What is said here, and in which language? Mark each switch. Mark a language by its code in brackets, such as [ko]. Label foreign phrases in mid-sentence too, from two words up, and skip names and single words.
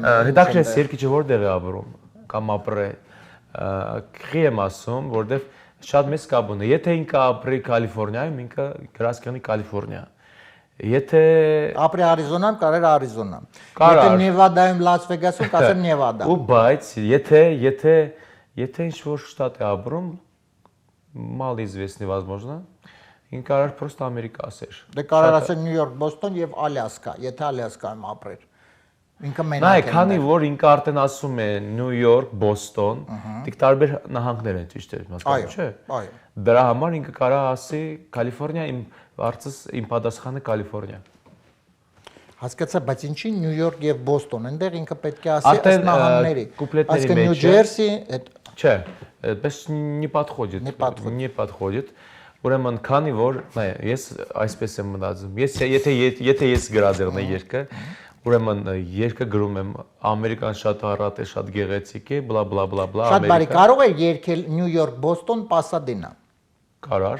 [hy] Հետաքրքիր է երկիչը որտեղ է ապրում կամ ապրե։ Քրի եմ ասում, որտեղ շատ մեծ կապ ունի։ Եթե ինքը ապրի Կալիֆոռնիայում, ինքը գրած կանի Կալիֆոռնիա։ Եթե ապրի Արիզոնայում, կարեր Արիզոնա։ Եթե Նևադայում, Լաս Վեգասում, կասեր Նևադա։ Ու բայց եթե ինչ որ շտատ է ապրում, [ru] мало известный, возможно, [hy] ինքը կարար պրոստը Ամերիկա ասեր։ Դե կարող ասել Նյու Յորք, Բոստոն եւ Ալյասկա, եթե Ալյասկայում ապրեր։ Ինքը Նայ, մենակ է։ քանի որ ինքը արդեն ասում է Նյու Յորք, Բոստոն, դիք տարբեր նահանգներ են ճիշտ է, հասկանում չէ։ Այո։ Դրա համար ինքը կարա ասի Կալիֆոռնիա, իմ հարցս իմ պատասխանը Կալիֆոռնիա։ Հասկացա, բայց ինչի Նյու Յորք եւ Բոստոն, այնտեղ ինքը պետք է ասի ըստ Արդեն նահանգների։ կուպլետների Այսինքն Նյու մեջ է։ Ջերսի, Չէ, այդպես [ru] не подходит։ Не подходит։ [hy] Ուրեմն քանի որ, նայ, ես այսպես եմ մտածում։ Եթե ես գրադերն եմ երկը, ուրեմն երկը գրում եմ Ամերիկան շատ առատ է, շատ գեղեցիկ է, բլա բլա բլա բլա շատ բարի, կարող է երկել Նյու Յորք, Բոստոն, Պասադենա։ Կարար։